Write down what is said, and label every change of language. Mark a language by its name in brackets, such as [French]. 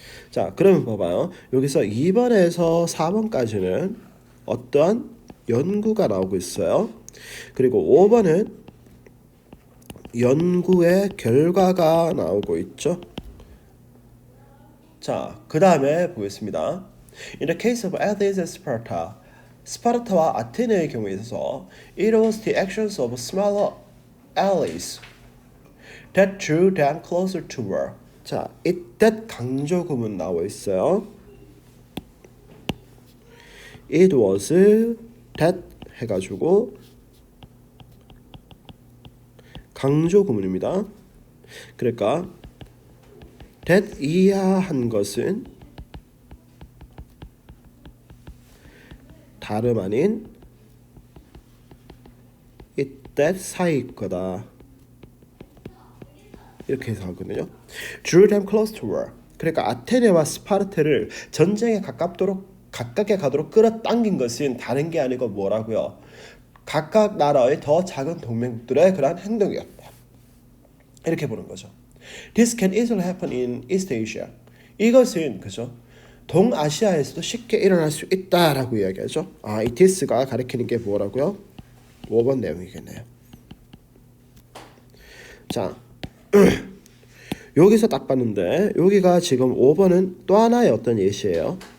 [Korean] 자, 그러면 봐봐요. 여기서 2번에서 4번까지는 어떠한 연구가 나오고 있어요. 그리고 5번은 연구의 결과가 나오고 있죠. 자, 그 다음에 보겠습니다. [English] In the case of Athens and Sparta, [Korean] 스파르타와 아테네의 경우에 있어서 [English] it was the actions of smaller allies that drew them closer to war. [Korean] 자, that 강조 구문 나와 있어요. It was that 해가지고 강조 구문입니다. 그러니까 that 이하한 것은 다름 아닌 it that 사이 거다. 이렇게 해서 하거든요. [English] Drew them close to war. [Korean] 그러니까 아테네와 스파르타를 전쟁에 가깝게 가도록 끌어당긴 것은 다른 게 아니고 뭐라고요? 각각 나라의 더 작은 동맹국들의 그러한 행동이었다. 이렇게 보는 거죠. [English] This can easily happen in East Asia. [Korean] 이것은 그죠? 동아시아에서도 쉽게 일어날 수 있다라고 이야기하죠. 이 this가 가리키는 게 뭐라고요? 5번 내용이겠네요. 자, 여기서 딱 봤는데 여기가 지금 5번은 또 하나의 어떤 예시예요.